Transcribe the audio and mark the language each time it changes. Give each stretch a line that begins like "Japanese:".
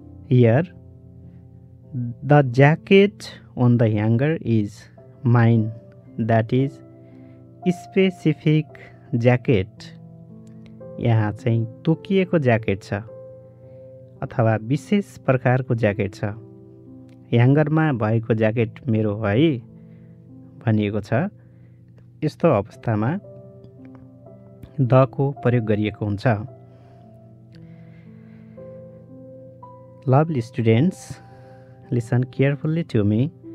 English: Here, the jacket on the hanger is mine. That is specific jacket.
Nepali: यहाँ चाहिँ तोकिएको jacket छ अथवा विशेष प्रकारको ज्याकेट छ। ह्याङ्गरमा भएको ज्याकेट मेरो हो है भनिएको छ। यस्तो अवस्थामा द को प्रयोग गरिएको हुन्छ।
English: Lovely students, listen carefully to me.